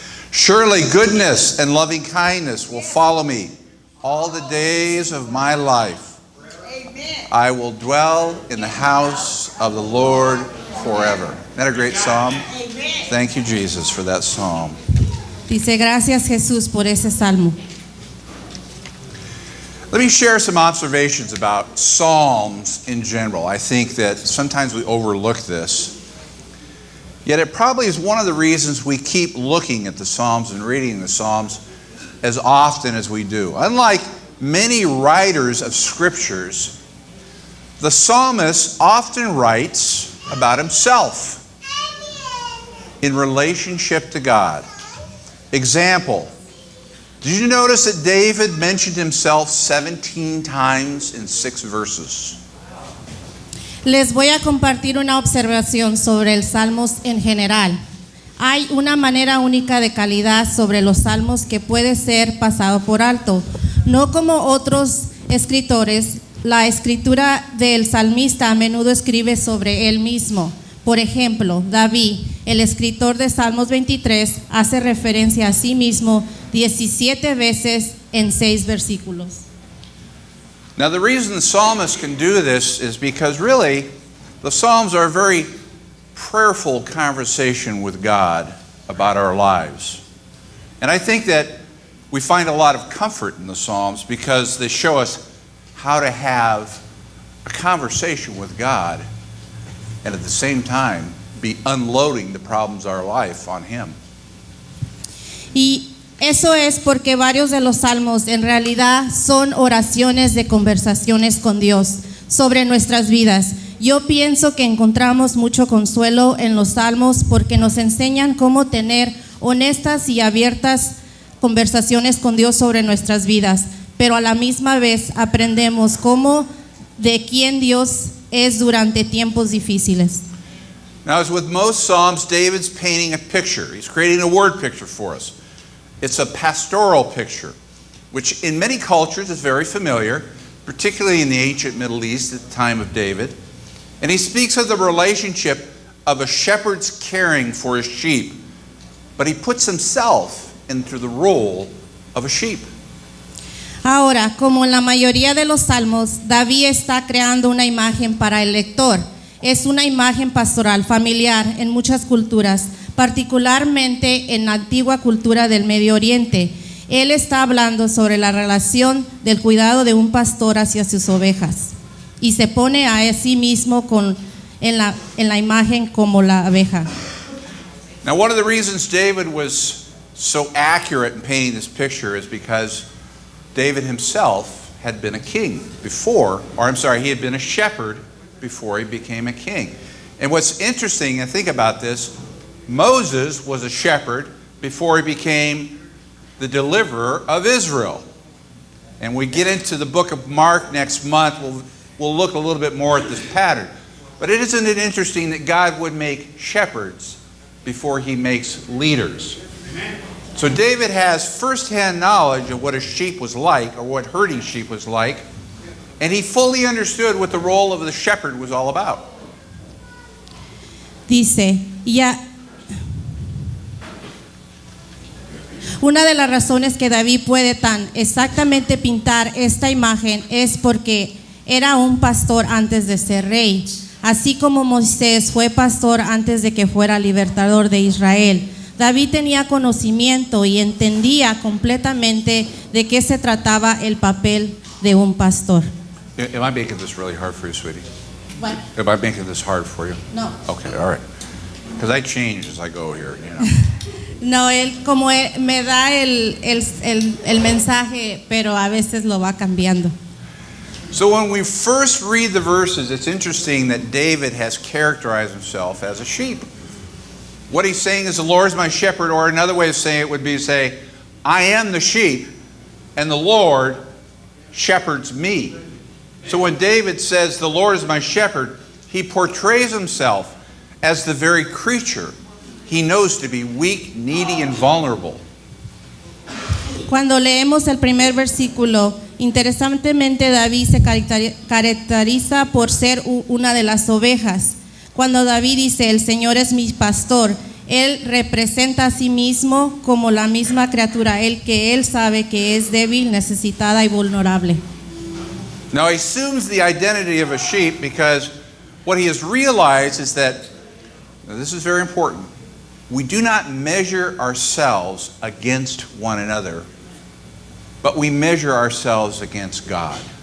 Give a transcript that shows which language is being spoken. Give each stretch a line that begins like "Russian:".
English: Surely goodness and loving kindness will follow me all the days of my life. I will dwell in the house of the Lord forever. Isn't that a great psalm? Thank you, Jesus, for that psalm.
Spanish: Dice, gracias Jesús por ese salmo.
English: Let me share some observations about psalms in general. I think that sometimes we overlook this. Yet it probably is one of the reasons we keep looking at the Psalms and reading the Psalms as often as we do. Unlike many writers of scriptures, the psalmist often writes about himself in relationship to God. Example, did you notice that David mentioned himself 17 times in 6 verses?
Spanish: Les voy a compartir una observación sobre el Salmos en general. Hay una manera única de calidad sobre los salmos que puede ser pasado por alto. No como otros escritores, la escritura del salmista a menudo escribe sobre él mismo. Por ejemplo, David, el escritor de Salmos 23, hace referencia a sí mismo 17 veces en 6 versículos.
English: Now the reason the psalmist can do this is because really the Psalms are a very prayerful conversation with God about our lives. And I think that we find a lot of comfort in the Psalms because they show us how to have a conversation with God and at the same time be unloading the problems of our life on Him.
Spanish: Y eso es porque varios de los salmos en realidad son oraciones de conversaciones con Dios sobre nuestras vidas. Yo pienso que encontramos mucho consuelo en los salmos porque nos enseñan cómo tener honestas y abiertas conversaciones con Dios sobre nuestras vidas, pero a la misma vez aprendemos cómo de quién Dios es durante tiempos difíciles.
English: Now, as with most Psalms, David's painting a picture. He's creating a word picture for us. It's a pastoral picture, which in many cultures is very familiar, particularly in the ancient Middle East at the time of David. And he speaks of the relationship of a shepherd's caring for his sheep, but he puts himself into the role of a sheep.
Spanish: Ahora, como en la mayoría de los salmos, David está creando una imagen para el lector. Es una imagen pastoral familiar en muchas culturas, particularmente en la antigua cultura del Medio Oriente. Él está hablando sobre la relación del cuidado de un pastor hacia sus ovejas y se pone a sí mismo en la imagen como la abeja.
English: Now, one of the reasons David was so accurate in painting this picture is because David himself had been a king before, he had been a shepherd before he became a king. And what's interesting, and think about this, Moses was a shepherd before he became the deliverer of Israel. And we get into the book of Mark next month, we'll look a little bit more at this pattern. But isn't it interesting that God would make shepherds before he makes leaders? So David has firsthand knowledge of what a sheep was like, or what herding sheep was like, and he fully understood what the role of the shepherd was all about.
Spanish: Dice, una de las razones que David puede tan exactamente pintar esta imagen es porque era un pastor antes de ser rey, así como Moisés fue pastor antes de que fuera libertador de Israel. David tenía conocimiento y entendía completamente de qué se trataba el papel de un pastor.
English: Am I making this really hard for you, sweetie? What? Am I making this hard for you? No. Okay, all right. Because I change as I go here, you know.
Spanish: No, él como me da el mensaje, pero a veces lo va cambiando.
English: So when we first read the verses, it's interesting that David has characterized himself as a sheep. What he's saying is, the Lord is my shepherd, or another way of saying it would be to say, I am the sheep, and the Lord shepherds me. So when David says, the Lord is my shepherd, he portrays himself as the very creature he knows to be weak, needy, and vulnerable.
Spanish: Cuando leemos el primer versículo, interesantemente David se caracteriza por ser una de las ovejas. Cuando David dice, el Señor es mi pastor, él representa a sí mismo como la misma criatura, el que él sabe que es débil, necesitada y vulnerable.
English: Now he assumes the identity of a sheep because what he has realized is that, now this is very important, we do not measure ourselves against one another, but we measure ourselves against God.